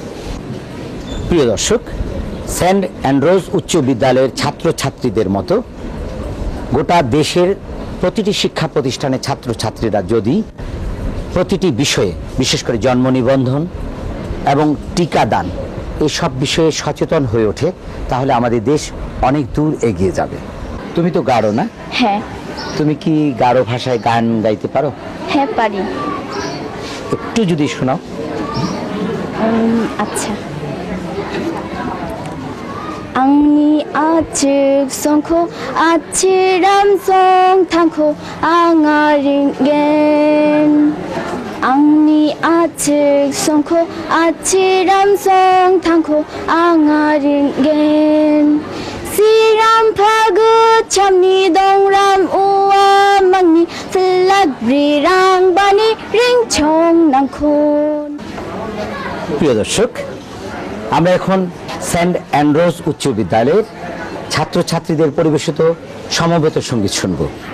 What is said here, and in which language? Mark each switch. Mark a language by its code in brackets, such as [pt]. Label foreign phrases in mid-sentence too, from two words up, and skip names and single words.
[bn] প্রিয় দর্শক, সেন্ট অ্যান্ড্রুজ উচ্চ বিদ্যালয়ের ছাত্রছাত্রীদের মতো গোটা দেশের প্রতিটি শিক্ষা প্রতিষ্ঠানের ছাত্রছাত্রীরা যদি প্রতিটি বিষয়ে, বিশেষ করে জন্ম নিবন্ধন এবং টিকাদান, এসব বিষয়ে সচেতন হয়ে ওঠে, তাহলে আমাদের দেশ অনেক দূর এগিয়ে যাবে। তুমি তো গারো না? হ্যাঁ। তুমি কি গারো ভাষায় গান গাইতে পারো? হ্যাঁ পারি। একটু যদি শোনাও। আচ্ছা। [grt] आंनि आथिं संखौ आथिराम सं थांखौ आङा रिंगेन आंनि आथिं संखौ आथिराम सं थांखौ आङा रिंगेन सिराम फागु चामनि दंराम उवा मांनि फुलाग्रि रांबानि रिंचं नांखुन। [bn] প্রিয় দর্শক, আমরা এখন সেন্ট অ্যান্ড্রুজ উচ্চ বিদ্যালয়ের ছাত্রছাত্রীদের পরিবেশিত সমবেত সঙ্গীত শুনব।